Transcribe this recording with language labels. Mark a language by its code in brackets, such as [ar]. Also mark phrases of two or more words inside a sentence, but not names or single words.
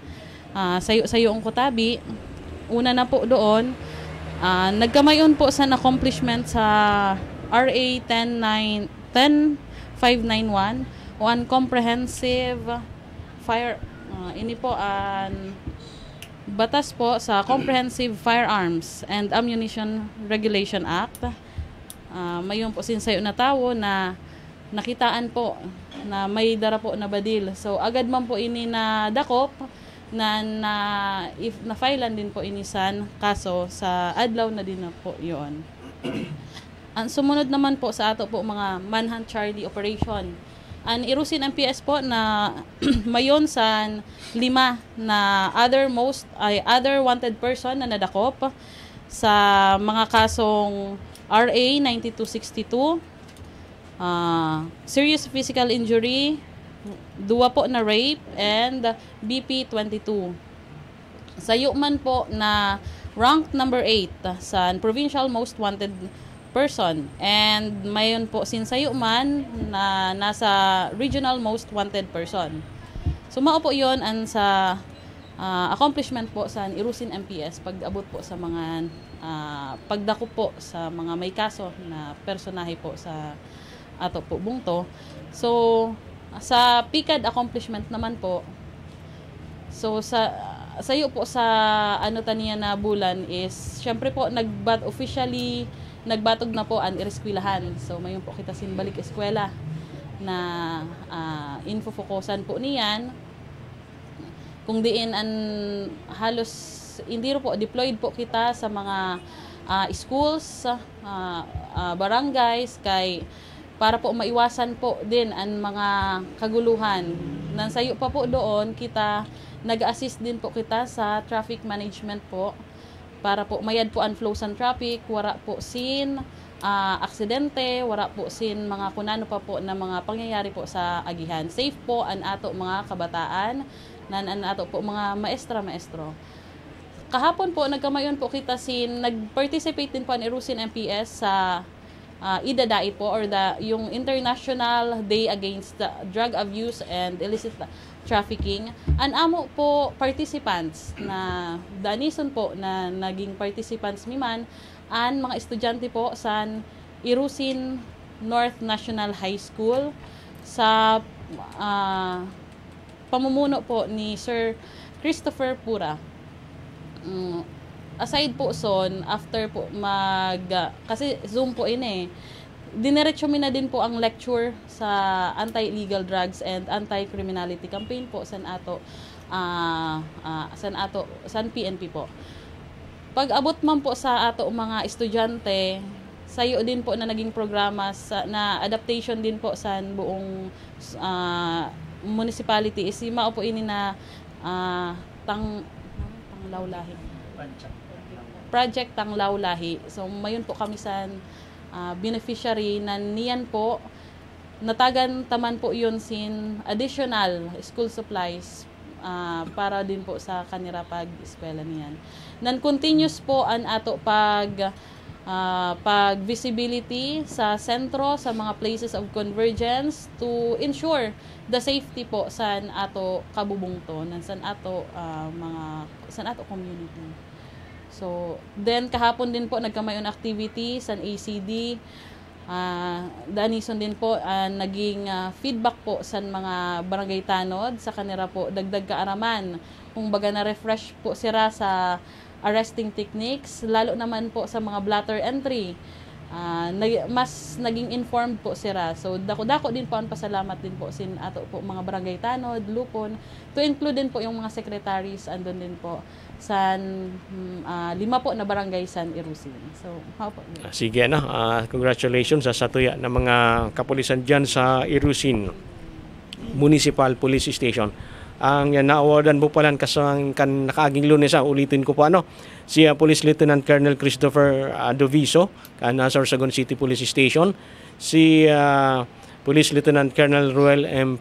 [bik] Sayo ang kotabi, una na po doon, nagkamayon po sa accomplishment sa RA 10591 [en] on comprehensive fire [bik] ini po an batas po sa Comprehensive Firearms and Ammunition Regulation Act. Mayon po sinsayo na tawo na nakitaan po na may dara po na badil. So agad man po ini na dakop if na-filean din po inisan kaso sa adlaw na din na po yon. [tl] Ang sumunod naman po sa ato po mga Manhunt Charlie operation. [bik] Ang Irusin MPS po na mayon sa 5 na [en] other wanted person [bik] na nadakop sa mga kasong RA 9262, [en] serious physical injury, [bik] 2 po na rape, and BP 22. Sayo man po na ranked number 8 sa [en] provincial most wanted person, [bik] and mayon po sinsayo man na nasa [en] regional most wanted person. [bik] So mao po yon ang sa accomplishment po sa Irusin MPS pag-abot po sa mga pagdako po sa mga may kaso na personahe po sa ato po bungto. So sa PICAD accomplishment naman po, so sayo po sa ano taniya na bulan is syempre po nagbatog na po ang ireskwelahan. So mayon po kita sinbalik eskwela na infofokusan po niyan kung diin an halos hindi ro po deployed po kita sa mga schools, barangays para po maiwasan po din ang mga kaguluhan. Nansayo pa po doon kita nag-assist din po kita sa [en] traffic management [bik] po para po mayad po ang [en] flows and traffic, [bik] wala po sin aksidente, wala po sin mga kunano pa po na mga pangyayari po sa agihan. Safe po ang ato mga kabataan, ang ato po mga maestro. Kahapon po nagkamayon po kita nag-participate din po ang Irusin MPS sa IDADAI po or yung International Day Against Drug Abuse and Illicit Trafficking. An amo po participants na danison po na naging participants miman an mga estudyante po sa Irusin North National High School sa pamumuno po ni Sir Christopher Pura. Aside po son, after po kasi Zoom po diniretso mi na din po ang lecture sa [en] anti-illegal drugs and anti-criminality campaign [bik] po san PNP po. Pag abot man po sa ato mga estudyante, sayo din po na naging programa na adaptation din po sa buong municipality is mao po ini na Tanglawlahi. Project Tanglawlahi. So mayon po kami sa beneficiary na niyan po natagan taman po yun sin additional school supplies para din po sa kanira pag-eskwela niyan. Non-continuous po ang ato pag visibility sa sentro, sa mga [en] places of convergence to ensure the safety [bik] po sa ato kabubungto san ato community. So then kahapon din po nagkamayon activity sa ACD, danison din po naging feedback po sa mga barangay tanod sa kanira po dagdag kaaraman kung baga na refresh po sila sa [en] arresting techniques, [bik] lalo naman po sa mga [en] blotter entry. [tl] Mas naging informed po sila. [bik] So dako din po ang pasalamat din po sin ato po mga barangay tanod, lupon, [en] to include [bik] din po yung mga secretaries andun din po sa 5 po na barangay san Irusin. So how po? Sige congratulations sa satuya ng mga kapulisan diyan sa Irusin Municipal Police Station. Ang na-awardan mo pala kasang nakaaging Lunes, ulitin ko po si Police Lieutenant Colonel Christopher Doviso kan Sorsogon City Police Station, si Police Lieutenant Colonel Ruel M.